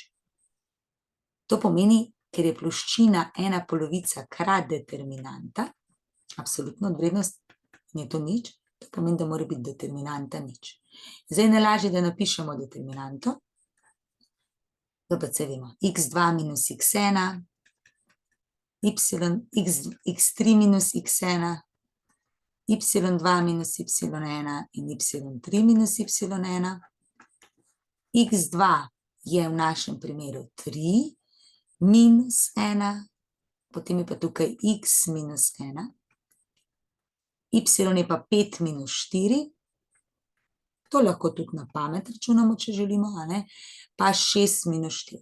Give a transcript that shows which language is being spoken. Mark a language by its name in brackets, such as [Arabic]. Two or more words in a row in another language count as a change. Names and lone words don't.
[Slovenian] To pomeni, ker je ploščina ena polovica krat determinanta, absolutna vrednost je to nič, to pomeni, da mora biti determinanta nič. Zdaj najlažje, da napišemo determinanto. ABC vemo, x2 minus x1, x3 minus x1, y2 minus y1 in y3 minus y1. x2 je v našem primeru 3 minus 1, potem je pa tukaj x minus 1, y je pa 5 minus 4, to lahko tudi na pamet računamo, če želimo, a ne, pa 6 minus 4.